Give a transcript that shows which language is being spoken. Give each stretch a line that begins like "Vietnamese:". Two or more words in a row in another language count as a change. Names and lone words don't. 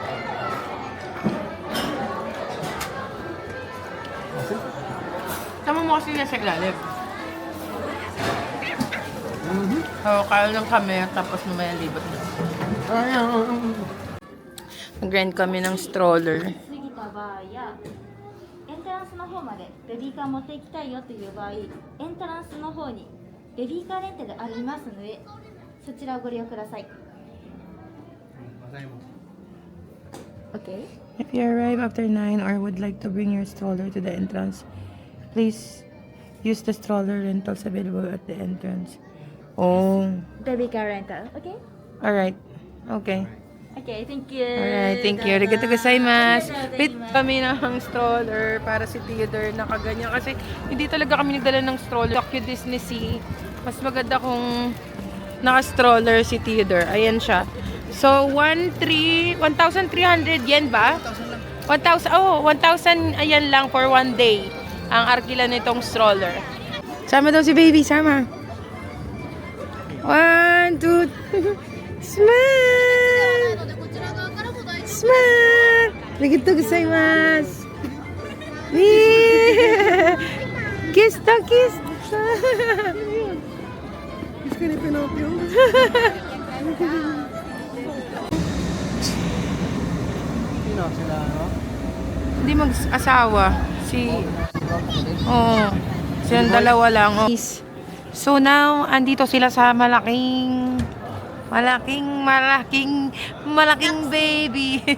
Filipino: Sama mo kasi yan sa ilalim. Oo, kaya lang kami, tapos mamaya libat na. Nag-rent kami ng stroller.
Japanese: 過ぎた場合やエントランスの方までベビーカー持っていきたいよという場合エントランスの方にベビーカーレンタルありますのでそちらをご利用ください
English: Okay. If you arrive after 9 or would like to bring your stroller to the entrance, please use the stroller rentals available at the entrance. Oh,
Japanese: ベビーカーレンタル OK?
English: alright. Okay. OK, thank you Alright, thank you.
Japanese: ありがとうございます.
Filipino: Bit kami ng stroller para si Theodore nakaganyan kasi hindi talaga kami nagdala ng stroller. Tokyo Disney Sea. Mas maganda kung naka-stroller si Theodore. Ayan siya. So, 1,300 yen ba? 1,000, 1,000 ayan lang
English: for 1 day.
Filipino: Ang arkila nitong stroller. Sama daw si baby, sama. 1, 2, smile!
English: Smile!
Japanese: ありがとうございます.
English: Kiss to kiss.
Filipino: Kiss ka ni Pinocchio. Sino sila, no? Hindi mag-asawa. Silang dalawa lang. Oh.
English: So now,
Filipino: andito sila sa malaking baby.